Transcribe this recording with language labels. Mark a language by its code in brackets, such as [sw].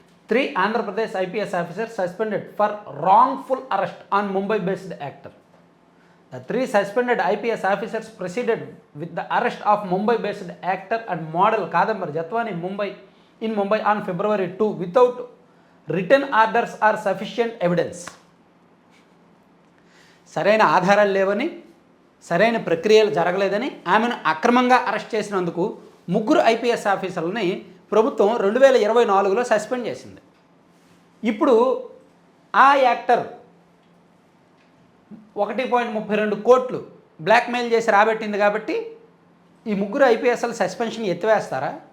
[en] 3 Andhra Pradesh IPS officers suspended for wrongful arrest on Mumbai based actor. The 3 suspended IPS officers proceeded with the arrest of Mumbai-based actor and model Kadambari Jatwani in Mumbai on February 2 without written orders or sufficient evidence. [te] సరైన ఆధారాలు లేవని, సరైన ప్రక్రియలు జరగలేదని ఆమెను అక్రమంగా arrest చేసినందుకు 3 IPS ఆఫీసర్లని ప్రభుత్వం 2024లో సస్పెండ్ చేసింది. ఇప్పుడు ఆ యాక్టర్ 1.32 కోట్లు బ్లాక్మెయిల్ చేసి రాబెట్టింది కాబట్టి ఈ 3 ఐపీఎస్ల సస్పెన్షన్ ఎత్తివేస్తారా?